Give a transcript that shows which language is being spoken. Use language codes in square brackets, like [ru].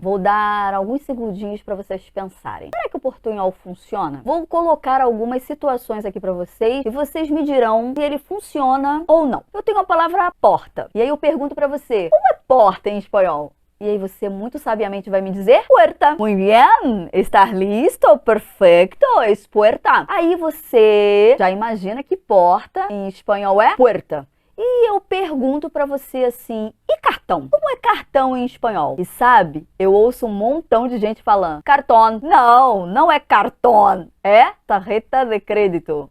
[pt] Vou dar alguns segundinhos para vocês pensarem. Será que o portunhol funciona? Vou colocar algumas situações aqui para vocês e vocês me dirão se ele funciona ou não. Eu tenho a palavra porta. E aí eu pergunto para você, como é porta em espanhol? E aí você muito sabiamente vai me dizer puerta. [es] Muy bien, estar listo, perfecto, es puerta. [pt] Aí você já imagina que porta em espanhol é puerta. E eu pergunto pra você assim, e cartão? Como é cartão em espanhol? E sabe, eu ouço um montão de gente falando, cartão. Não, não é cartão, é tarjeta de crédito.